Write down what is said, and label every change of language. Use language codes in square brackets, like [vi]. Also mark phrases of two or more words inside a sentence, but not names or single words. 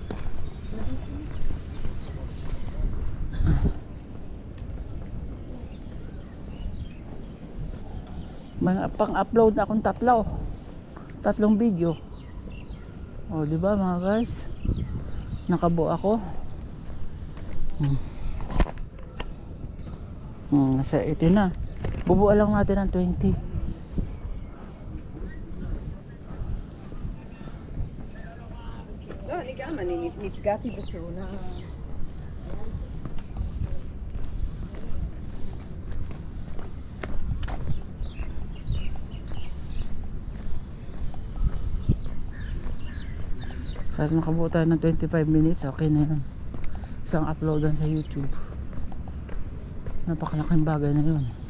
[tl] May pang-upload na akong tatlong video. O di ba mga guys? Nakabuo ako. Nasa 18 na. Bubuo lang natin ng 20. [he] לא, אני גם, אני נפגעתי בתאונה. [tl] Kahit makabuo tayo ng 25 minutes, okay na yun. Isang uploadan sa YouTube. Napakalaking bagay na yun.